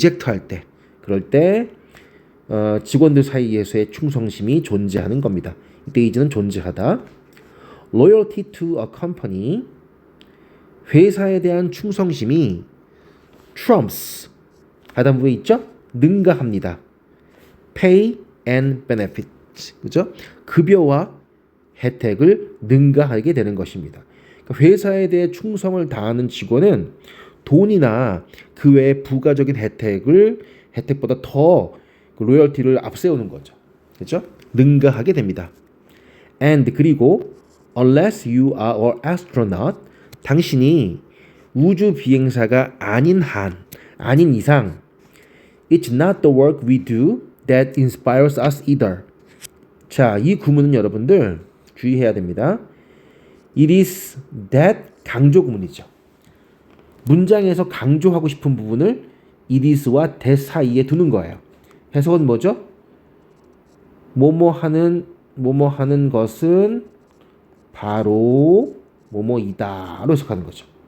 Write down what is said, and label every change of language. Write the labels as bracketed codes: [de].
[ko] 할 때, 그럴 때 직원들 사이에서의 충성심이 존재하는 겁니다. 이때 이제는 존재하다. [en] Loyalty to a company, [ko] 회사에 대한 충성심이 trumps, 하단부에 있죠? 능가합니다. [en] Pay and benefit, [ko] 그죠? 급여와 혜택을 능가하게 되는 것입니다. 그러니까 회사에 대해 충성을 다하는 직원은 돈이나 그 외의 부가적인 혜택보다 더 로열티를 앞세우는 거죠. 그렇죠? 능가하게 됩니다. [en] And [ko] 그리고 [en] unless you are an astronaut, [ko] 당신이 우주 비행사가 아닌 이상, [en] it's not the work we do that inspires us either. [ko] 자, 이 구문은 여러분들 주의해야 됩니다. It is that 강조 구문이죠. 문장에서 강조하고 싶은 부분을 it is와 that 사이에 두는 거예요. 해석은 뭐죠? 뭐뭐 하는 것은 바로 뭐뭐이다로 해석하는 거죠.